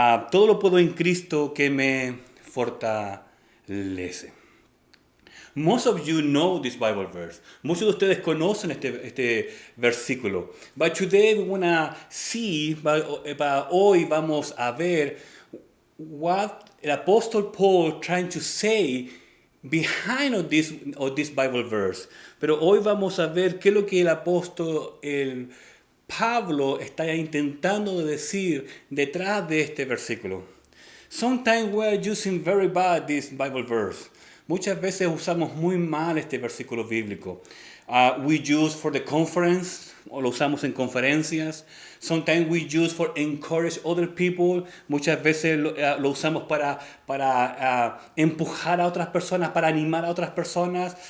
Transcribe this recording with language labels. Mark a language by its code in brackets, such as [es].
[es] Todo lo puedo en Cristo que me fortalece. [en] Most of you know this Bible verse. [es] Muchos de ustedes conocen este versículo. [en] But today we want to see, [es] hoy vamos a ver [en] what the Apostle Paul trying to say behind of this Bible verse. [es] Pero hoy vamos a ver qué es lo que el Pablo está intentando decir detrás de este versículo. [en] Sometimes we are using very bad this Bible verse. [es] Muchas veces usamos muy mal este versículo bíblico. [en] We use for the conference, [es] o lo usamos en conferencias. [en] Sometimes we use for encourage other people. [es] Muchas veces lo usamos para empujar a otras personas, para animar a otras personas.